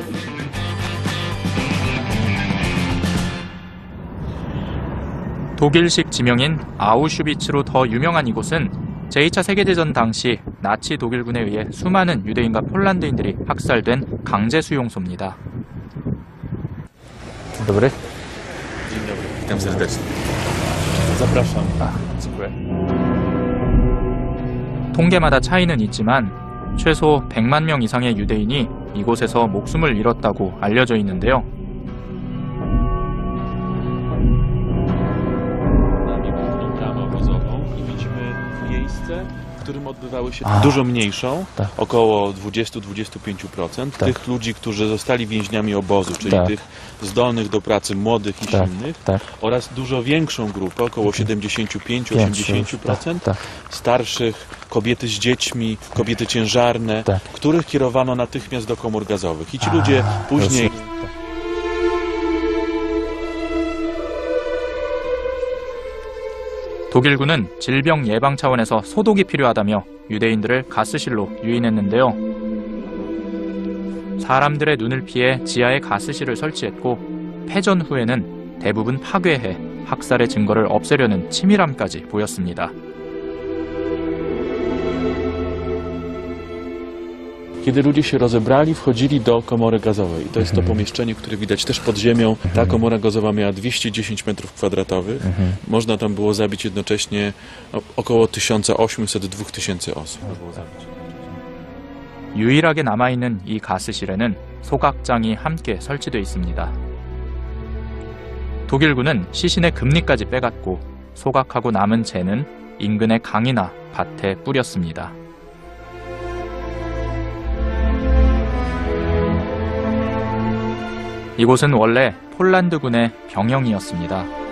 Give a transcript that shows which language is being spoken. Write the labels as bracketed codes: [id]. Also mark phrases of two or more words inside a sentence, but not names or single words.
[ko] 독일식 지명인 아우슈비츠로 더 유명한 이곳은 제2차 세계대전 당시 나치 독일군에 의해 수많은 유대인과 폴란드인들이 학살된 강제 수용소입니다. [pl] Dzień dobry. Dzień dobry, witam serdecznie. Zapraszam. dziękuję. [ko] 통계마다 차이는 있지만 최소 100만 명 이상의 유대인이 이곳에서 목숨을 잃었다고 알려져 있는데요. [pl] Bramę obozową i widzimy miejsce, w którym odbywały się dużo mniejszą, około 20-25%, tych ludzi, którzy zostali więźniami obozu, czyli tych zdolnych do pracy młodych i silnych, oraz dużo większą grupę, około 75-80%, starszych, kobiety z dziećmi, kobiety ciężarne, których kierowano natychmiast do komór gazowych. I ci ludzie później... [ko] 독일군은 질병 예방 차원에서 소독이 필요하다며 유대인들을 가스실로 유인했는데요. 사람들의 눈을 피해 지하에 가스실을 설치했고 패전 후에는 대부분 파괴해 학살의 증거를 없애려는 치밀함까지 보였습니다. [pl] Kiedy ludzie się rozebrali, wchodzili do komory gazowej. I to jest to pomieszczenie, które widać też pod ziemią. Ta komora gazowa miała 210 metrów kwadratowych. Można tam było zabić jednocześnie około 1800-2000 osób. [ko] 유일하게 남아있는 이 가스실에는 소각장이 함께 설치되어 있습니다. 독일군은 시신의 금리까지 빼갔고 소각하고 남은 재는 인근의 강이나 밭에 뿌렸습니다. 이곳은 원래 폴란드군의 병영이었습니다.